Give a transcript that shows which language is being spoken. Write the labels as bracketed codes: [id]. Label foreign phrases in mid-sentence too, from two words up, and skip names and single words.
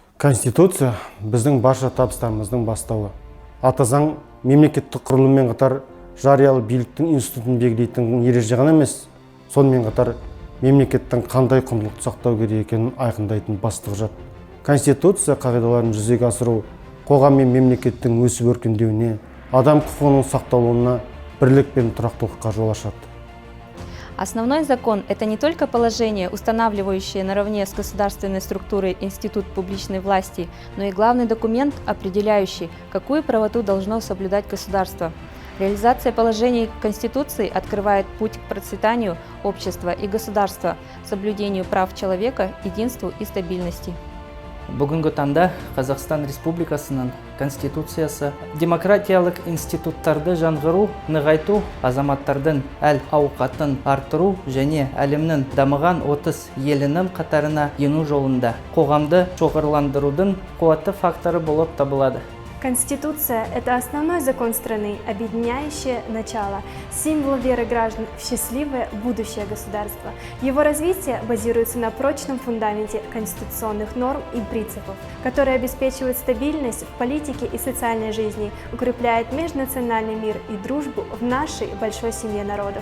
[kk] Конституция біздің барша табыстарымыздың бастауы. Ата заң мемлекеттік құрылыммен қатар жариялы биліктің институтын белгілейтін ереже ғана емес, сонымен қатар мемлекеттің қандай құндылықты сақтау керек екенін айқындайтын басты құжат. Конституция қағидаларын жүзеге асыру қоғам мен мемлекеттің өсіп өркендеуіне, адам құқығының сақталуына, бірлік пен тұрақтылыққа жол ашады. [ru] Основной закон – это не только положение, устанавливающее наравне с государственной структурой институт публичной власти, но и главный документ, определяющий, какую правоту должно соблюдать государство. Реализация положений Конституции открывает путь к процветанию общества и государства, соблюдению прав человека, единству и стабильности. [kk] Бүгінгі таңда Қазақстан Республикасының Конституциясы демократиялық институттарды жаңғыру, нығайту, азаматтардың әл-ауқатын арттыру және әлемнің дамыған 30 елінің қатарына ену жолында қоғамды шоғырландырудың қуатты факторы болып табылады. [ru] Конституция – это основной закон страны, объединяющее начало, символ веры граждан в счастливое будущее государства. Его развитие базируется на прочном фундаменте конституционных норм и принципов, которые обеспечивают стабильность в политике и социальной жизни, укрепляет межнациональный мир и дружбу в нашей большой семье народов.